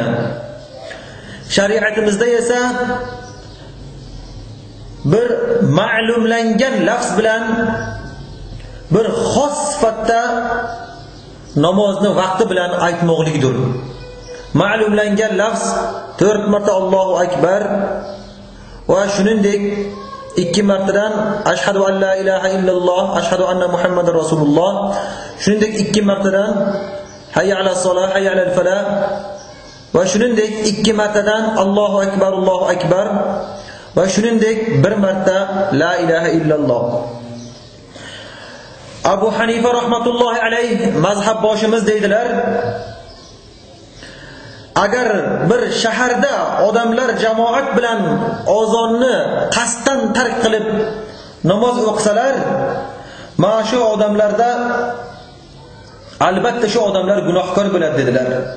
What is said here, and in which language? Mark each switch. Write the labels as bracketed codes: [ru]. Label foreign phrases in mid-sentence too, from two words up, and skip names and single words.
[uz] Shariatimizda esa bir ma'lumlangan lafz bilan bir xos sifatda namozni vaqti bilan aytmoqlikdir. Ma'lumlangan lafz 4 marta [ar] الله أكبر [uz] va shuningdek 2 martadan [ar] أشهد أن لا إله إلا الله, أشهد أن محمدا رسول الله, [uz] shuningdek 2 martadan [ar] حي على الصلاة, حي على الفلاح [uz] va shuningdek 2 martadan [ar] الله أكبر [uz] va shuningdek 1 marta [ar] لا إله إلا الله. [uz] Abu Hanifa [ar] رحمة الله عليه [uz] mazhab boshimiz deydilar, agar bir shaharda odamlar jamoat bilan ozonni qasddan tark qilib namoz o'qisalar, mana shu odamlarda albatta shu odamlar gunohkor bo'ladi dedilar.